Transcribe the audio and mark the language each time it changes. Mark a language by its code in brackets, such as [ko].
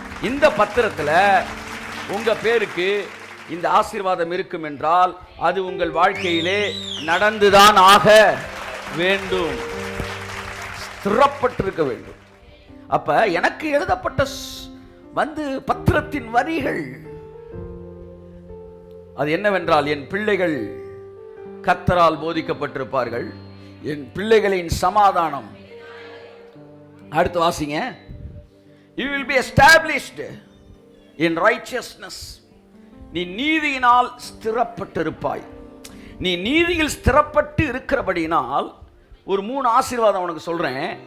[ta] இந்த பத்திரத்துல உங்க பேருக்கு இந்த ஆசீர்வாதம் இருக்கும் என்றால் அது உங்கள் வாழ்க்கையிலே நடந்துதான் ஆக வேண்டும், ஸ்திரப்பட்டிருக்க வேண்டும். அப்ப எனக்கு எழுதப்பட்ட வந்து பத்திரத்தின் வரிகள் அது என்னவென்றால், என் பிள்ளைகள் கர்த்தரால் போதிக்கப்பட்டிருப்பார்கள், என் பிள்ளைகளின் சமாதானம். அடுத்து வாசிங்க. [en] You will be established in righteousness. [ta] நீ நீதியினால் ஸ்திரப்பட்டிருப்பாய். நீ நீதியில் ஸ்திரப்பட்டு இருக்கிறபடினால் ஒரு 3 ஆசீர்வாதம் உனக்கு சொல்றேன்.